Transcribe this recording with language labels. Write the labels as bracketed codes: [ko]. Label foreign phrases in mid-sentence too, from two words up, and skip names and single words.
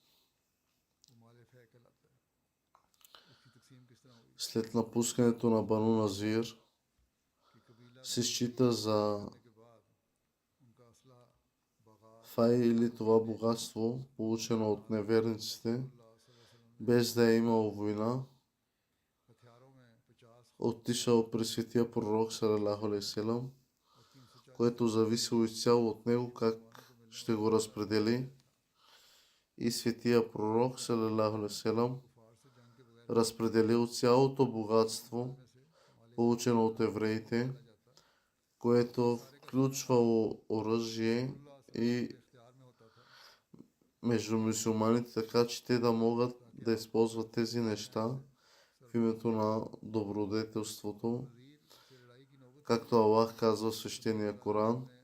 [bg] След напускането на Бану Назир се счита за фай или това богатство, получено от неверниците, без да е имало война, отишъл при светия пророк [ar] صلى الله عليه وسلم, [bg] което зависело изцяло от него как ще го разпредели. И светия пророк [ar] صلى الله عليه وسلم [bg] разпределил цялото богатство, получено от евреите, което включвало оръжие и между мюсюлманите, така че те да могат да използват тези неща в името на добродетелството, както Аллах казва в свещения Коран.